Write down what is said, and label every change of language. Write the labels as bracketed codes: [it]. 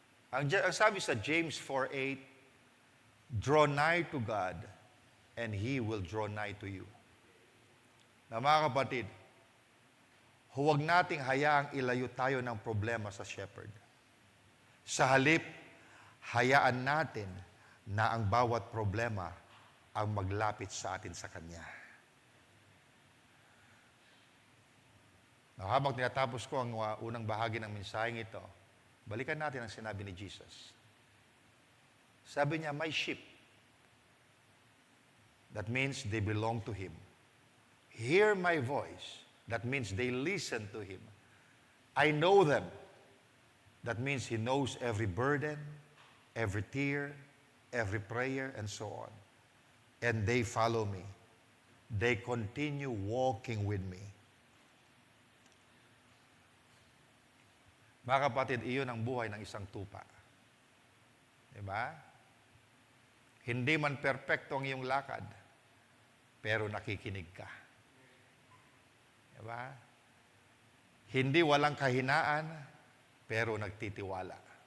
[tl] Ang sabi sa [en] James 4:8, draw nigh to God, and He will draw nigh to you. [tl] Na mga kapatid, huwag nating hayaang ilayo tayo ng problema sa shepherd. Sa halip, hayaan natin na ang bawat problema ang maglapit sa atin sa Kanya. Now, habang tinatapos ko ang unang bahagi ng mensaheng ito, balikan natin ang sinabi ni Jesus. Sabi niya, [en] my sheep. That means they belong to Him. Hear my voice. That means they listen to Him. I know them. That means He knows every burden, every tear, every prayer, and so on. And they follow me. They continue walking with me. [tl] Mga kapatid, iyon ang buhay ng isang tupa. Diba? Hindi man perpekto ang iyong lakad, pero nakikinig ka. Diba? Hindi walang kahinaan, pero nagtitiwala.